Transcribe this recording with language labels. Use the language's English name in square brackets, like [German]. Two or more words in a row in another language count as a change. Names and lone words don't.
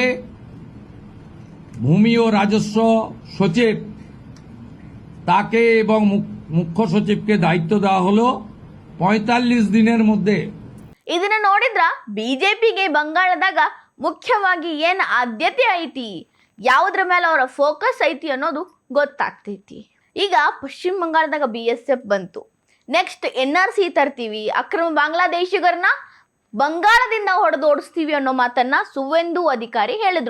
[Bangla] ভূমি ও রাজস্ব সচিব তাকে এবং মুখ্য সচিবকে দায়িত্ব দেওয়া হলো 45 দিনের মধ্যে। [Kannada] ಇದನ್ನ ನೋಡಿದ್ರ ಬಿಜೆಪಿಗೆ ಬಂಗಾಳದಾಗ ಮುಖ್ಯವಾಗಿ ಏನ್ ಆದ್ಯತೆ ಐತಿ, ಯಾವುದ್ರ ಮೇಲೆ ಅವರ ಫೋಕಸ್ ಐತಿ ಅನ್ನೋದು ಗೊತ್ತಾಗ್ತೈತಿ। ಈಗ ಪಶ್ಚಿಮ ಬಂಗಾಳದಾಗ ಬಿಎಸ್ಎಫ್ ಬಂತು, ನೆಕ್ಸ್ಟ್ NRC ತರ್ತೀವಿ, ಅಕ್ರಮ ಬಾಂಗ್ಲಾದೇಶಿಗರನ್ನ ಬಂಗಾಳದಿಂದ ಹೊಡೆದೋಡಿಸ್ತೀವಿ ಅನ್ನೋ ಮಾತನ್ನ ಸುವೇಂದು ಅಧಿಕಾರಿ ಹೇಳಿದ್ರು।